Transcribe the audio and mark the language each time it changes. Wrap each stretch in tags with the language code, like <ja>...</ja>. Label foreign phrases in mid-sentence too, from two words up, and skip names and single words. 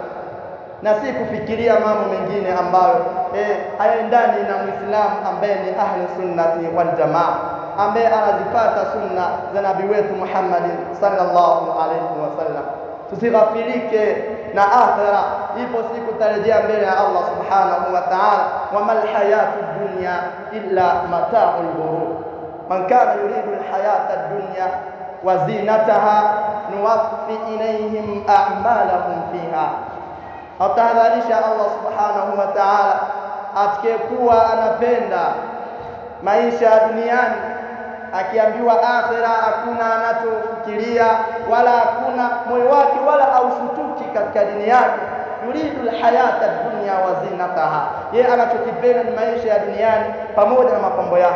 <sw>Na si kufikiria mambo mengine ambayo hayaendani na Muislamu ambaye ni</sw> <ar>أهل السنة والجماعة,</ar> <sw>ambaye anazifuata sunna za nabii wetu Muhammad</sw> <ar>صلى الله عليه وسلم.</ar> <sw>Tusighafilike na akhira, ipo siku tarejea mbele ya Allah</sw> <ar>سبحانه وتعالى. وما الحياة الدنيا إلا متاع الغرور، من كان يريد الحياة الدنيا وزينتها نوف إليهم أعمالهم فيها.</ar> <sw>Atahadharisha Allah</sw> <ar>سبحانه وتعالى</ar> <sw>atakayekuwa anapenda maisha ya duniani, akiambiwa akhira hakuna anachofikiria wala hakuna moyo wake wala aushutuki katika dini yake.</sw> <ar>يريد الحياة الدنيا وزينتها,</ar> <sw>yeye anachokipenda ni maisha ya duniani pamoja na mapambo yake.</sw>